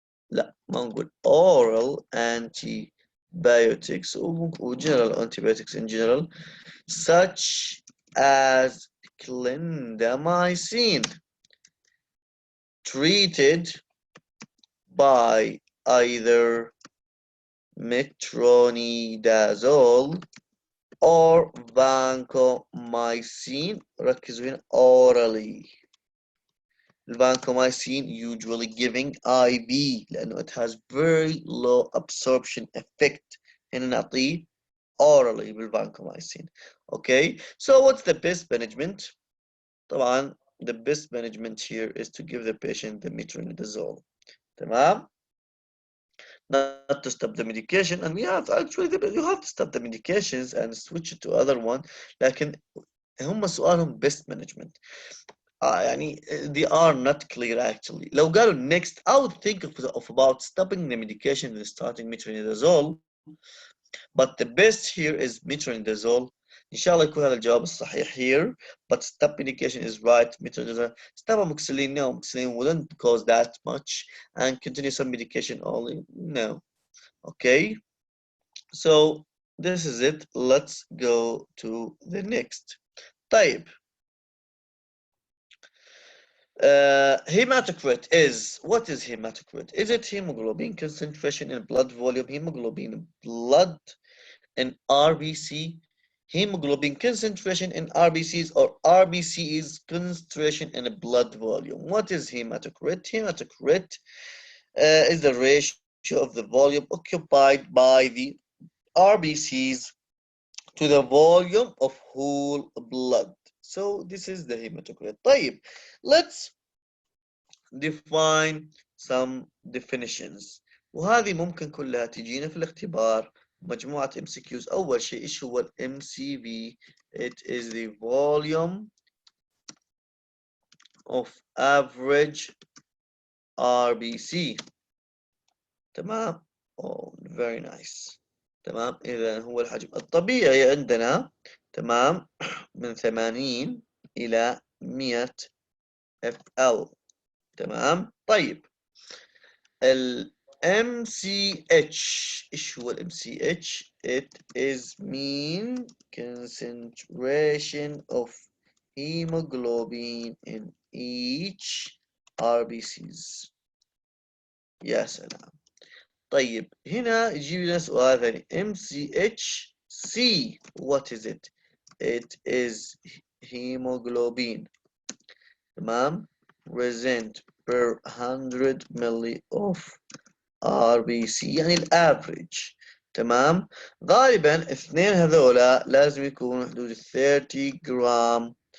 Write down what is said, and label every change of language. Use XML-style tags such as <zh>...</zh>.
<ar>لا ما نقول</ar> <en>oral antibiotics و general antibiotics in general such as clindamycin treated by either metronidazole or vancomycin.</en> <ar>ركزوا هنا orally.</ar> <en>الفانكومايسين usually giving IV</en> <ar>لأنه</ar> <en>it has very low absorption effect.</en> <ar>هنا نعطيه orally بالفانكومايسين.</ar> <en>Okay, so what's the best management? طبعا the best management here is to give the patient the metronidazole.</en> <ar>تمام?</ar> <en>Not to stop the medication, and we have actually you have to stop the medications and switch it to other one.</en> <ar>لكن هم سؤالهم best management.</ar> <en>يعني they are not clear actually.</en> <ar>لو قالوا</ar> <en>next, I would think of about stopping the medication and starting metronidazole, but the best here is metronidazole.</en> <ar>إن شاء الله يكون هذا الجواب الصحيح here,</ar> <en>but stop medication is right. Metronidazole. Stop amoxicillin, no, amoxicillin wouldn't cause that much, and continue some medication only, no. Okay, so this is it. Let's go to the next. طيب. Hematocrit is, what is hematocrit? Is it hemoglobin concentration in blood volume, hemoglobin in blood in RBC, hemoglobin concentration in RBCs, or RBCs concentration in blood volume? What is hematocrit? Hematocrit is the ratio of the volume occupied by the RBCs to the volume of whole blood. So this is the hematocrit.</en> <ar>طيب,</ar> <en>let's define some definitions,</en> <ar>وهذه ممكن كلها تجينا في الاختبار مجموعة MCQs. أول شيء إيش هو MCV?</ar> <en>It is the volume of average RBC. تمام. Oh, very nice. تمام.</en> <ar>إذا هو الحجم الطبيعي عندنا تمام من 80 إلى 100 FL. تمام. طيب, ال MCH, إيش هو ال MCH?</ar> <en>It is mean concentration of hemoglobin in each RBCs.</en> <ar>يا سلام. طيب, هنا يجي لنا سؤال ثاني.</ar> <en>MCHC, what is it? It is hemoglobin. تمام. present per 100 milli of RBC,</en> <ar>يعني الافريج. تمام. غالبا اثنين هذولا لازم يكونوا حدود 30 جرام.</ar>